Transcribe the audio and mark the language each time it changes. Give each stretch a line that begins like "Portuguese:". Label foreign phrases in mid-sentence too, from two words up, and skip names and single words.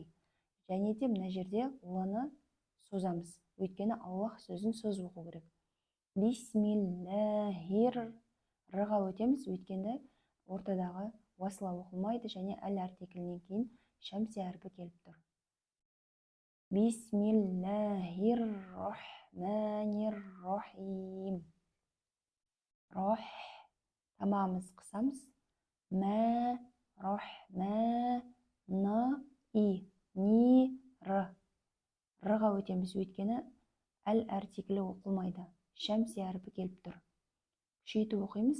Kazakh: Және де мына жерде лыны созамыз. Өйткені Аллах сөзін созып оқу керек. Бисмиллахир. Рыға өтеміз, өйткені ортадағы уасылау оқылмайды және әл артиклінен кейін шәмсе әрпі келіп тұр.
Arabic: بسم الله الرحمن الرحيم.
Kazakh: Рах. Тамамыз қысамыз. Рыға өтеміз, өйткені әл артиклі оқылмайды. Шәмсе әрпі келіп тұр. Күшейтіп оқимыз.